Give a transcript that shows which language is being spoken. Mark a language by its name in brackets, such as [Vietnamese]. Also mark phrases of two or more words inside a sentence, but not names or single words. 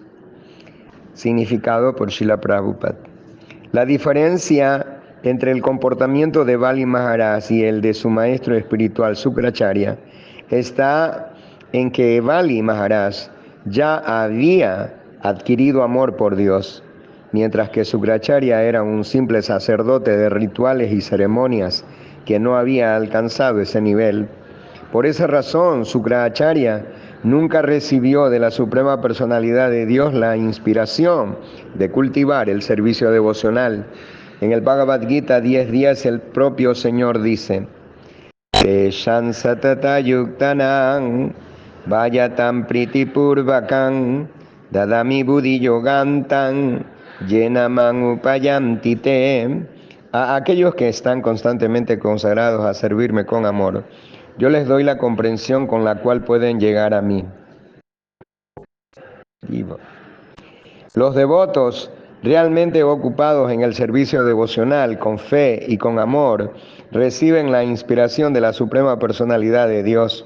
[Spanish] Significado por Srila Prabhupada. La diferencia entre el comportamiento de Bali Maharaj y el de su maestro espiritual Sukracharya está en que Bali Maharaj ya había adquirido amor por Dios, mientras que Sukracharya era un simple sacerdote de rituales y ceremonias que no había alcanzado ese nivel. Por esa razón, Sukracharya nunca recibió de la Suprema Personalidad de Dios la inspiración de cultivar el servicio devocional. En el Bhagavad Gita 10.10 el propio Señor dice: [Sanskrit] तेषां सतत युक्तानां वयतं प्रीतिपूर्वकं ददामि बुद्धि योगन्तं येनमङ् उपयान्ति ते. [Spanish] A aquellos que están constantemente consagrados a servirme con amor, yo les doy la comprensión con la cual pueden llegar a mí. Los devotos realmente ocupados en el servicio devocional, con fe y con amor, reciben la inspiración de la Suprema Personalidad de Dios.